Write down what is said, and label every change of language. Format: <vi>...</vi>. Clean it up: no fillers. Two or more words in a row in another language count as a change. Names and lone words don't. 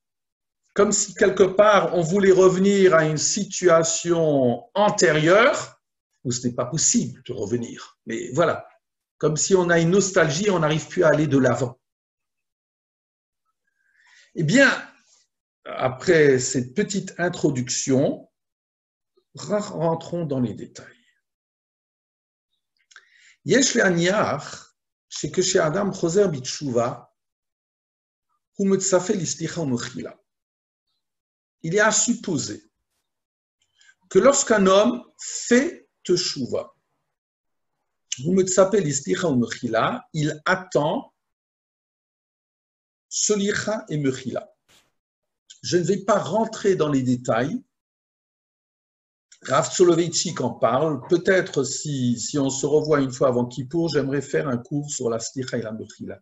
<fr>Comme si quelque part, on voulait revenir à une situation antérieure où ce n'est pas possible de revenir. Mais voilà, comme si on a une nostalgie, on n'arrive plus à aller de l'avant. Eh bien, après cette petite introduction, rentrons dans les détails.</fr> <he>יש להניח שכשאדם חוזר בתשובה, הוא מצפה לסליחה ומחילה.</he> <fr>Il est à supposer que lorsqu'un homme fait teshuva,</fr> <he>הוא מצפה לסליחה ומחילה,</he> <fr>il attend solicha et mechila. Je ne vais pas rentrer dans les détails. Rav Soloveitchik en parle. Peut-être si on se revoit une fois avant Kippour, j'aimerais faire un cours sur la slicha et la mechila.</fr>